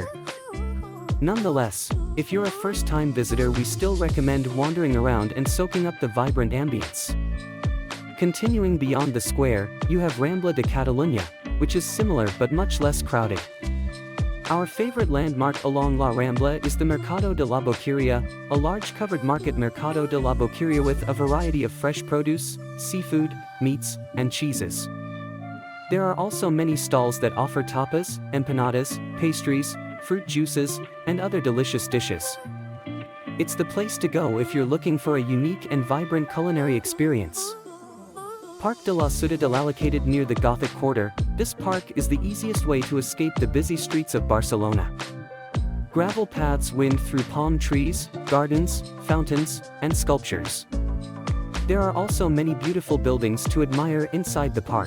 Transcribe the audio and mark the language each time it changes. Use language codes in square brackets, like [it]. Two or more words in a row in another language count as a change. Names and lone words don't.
[en] Nonetheless, if you're a first-time visitor, we still recommend wandering around and soaking up the vibrant ambience. Continuing beyond the square, you have Rambla de Catalunya, which is similar but much less crowded. Our favorite landmark along La Rambla is the [es] Mercado de la Boqueria, [en] a large covered market. [es] Mercado de la Boqueria [en] with a variety of fresh produce, seafood, meats, and cheeses. There are also many stalls that offer tapas, empanadas, pastries, fruit juices, and other delicious dishes. It's the place to go if you're looking for a unique and vibrant culinary experience. Parc de la Ciudad. Located near the Gothic Quarter, this park is the easiest way to escape the busy streets of Barcelona. Gravel paths wind through palm trees, gardens, fountains, and sculptures. There are also many beautiful buildings to admire inside the park.